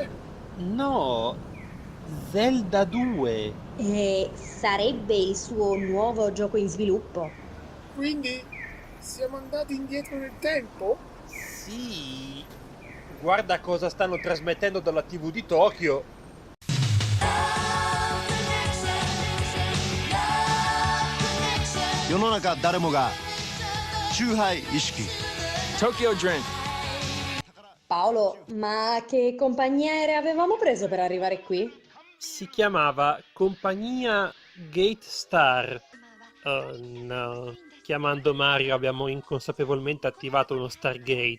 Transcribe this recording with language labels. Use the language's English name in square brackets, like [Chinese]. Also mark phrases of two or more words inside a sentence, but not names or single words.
[Italian] No, Zelda 2. E sarebbe il suo nuovo gioco in sviluppo? Quindi siamo andati indietro nel tempo? Sì, guarda cosa stanno trasmettendo dalla TV di Tokyo. [Japanese] 世の中誰もがチューハイ意識 Tokyo Drink. [Italian] Paolo, ma che compagnia aerea avevamo preso per arrivare qui? Si chiamava Compagnia Gate Star. Oh no, chiamando Mario abbiamo inconsapevolmente attivato uno Stargate.